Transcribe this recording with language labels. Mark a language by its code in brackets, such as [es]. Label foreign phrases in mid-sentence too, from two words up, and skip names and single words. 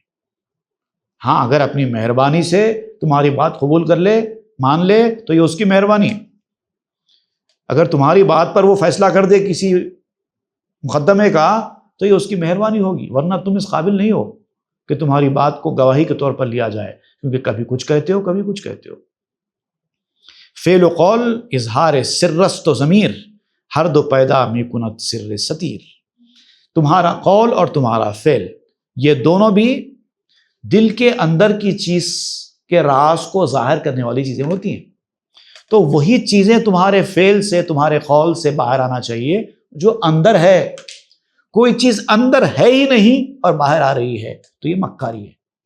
[ur] ہاں، اگر اپنی مہربانی سے تمہاری بات قبول کر لے، مان لے، تو یہ اس کی مہربانی ہے۔ اگر تمہاری بات پر وہ فیصلہ کر دے کسی مقدمے کا، تو یہ اس کی مہربانی ہوگی، ورنہ تم اس قابل نہیں ہو کہ تمہاری بات کو گواہی کے طور پر لیا جائے، کیونکہ کبھی کچھ کہتے ہو کبھی کچھ کہتے ہو۔ [fa] فعل و قول اظہار سرست و ضمیر، ہر دو پیدا می کند سر ستیر، [ur] تمہارا قول اور تمہارا فعل، یہ دونوں بھی دل کے اندر کی چیز کے راز کو ظاہر کرنے والی چیزیں ہوتی ہیں، تو وہی چیزیں تمہارے فعل سے، تمہارے قول سے باہر آنا چاہیے جو اندر ہے۔ کوئی چیز اندر ہے ہی نہیں اور باہر آ رہی ہے تو یہ مکاری ہے۔